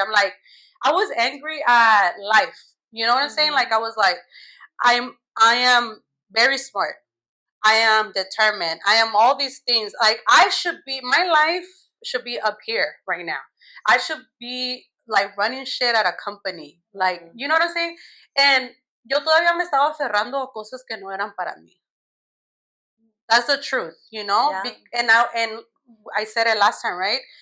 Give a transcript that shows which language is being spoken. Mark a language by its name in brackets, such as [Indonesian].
[English] I'm like, I was angry at life. You know what I'm saying? Like, I was like, I am very smart. I am determined. I am all these things. Like, my life should be up here right now. I should be like running shit at a company. Like, you know what I'm saying? [Spanish] And yo todavía me estaba aferrando a cosas que no eran para mí. [English] That's the truth, you know? Yeah. And I said it last time, right?